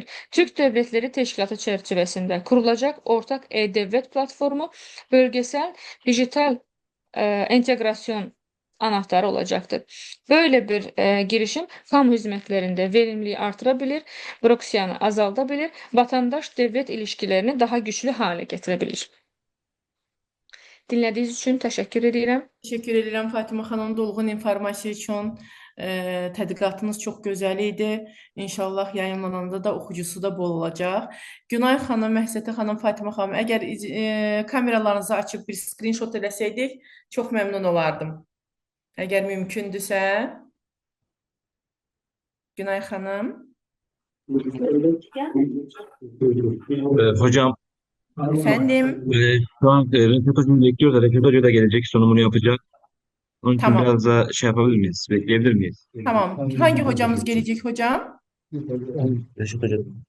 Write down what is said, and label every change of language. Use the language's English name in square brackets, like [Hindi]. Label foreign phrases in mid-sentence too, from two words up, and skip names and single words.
[Turkish] Türk Devletleri Teşkilatı çerçevesinde kurulacak ortak e-devlet platformu bölgesel dijital entegrasyon anahtarı olacaktır. Böyle bir girişim kamu hizmetlerinde verimliliği artırabilir, bürokrasiyanı azaltabilir, vatandaş-devlet ilişkilerini daha güçlü hale getirebilir. Dinlediğiniz için teşekkür ederim. [Azerbaijani] Teşekkür edirəm Fatimə xanım, dolğun informasiya üçün. Tədqiqatınız çox gözəl idi. İnşallah yayınlananda da oxucusu da bol olacaq. Günay xanım, Məhsətə xanım, Fatimə xanım, əgər kameralarınızı açıb bir screenshot eləsəydik, çox məmnun olardım. Əgər mümkündürsə. Günay xanım. [Turkish] Hocam, Efendim. şu an Refet Hoca'yı bekliyoruz da Refet Hoca da gelecek, sunumunu yapacak. Onun için Tamam. biraz da şey yapabilir miyiz? Bekleyebilir miyiz? Tamam. Hangi hocamız gelecek hocam? Reşat Hoca.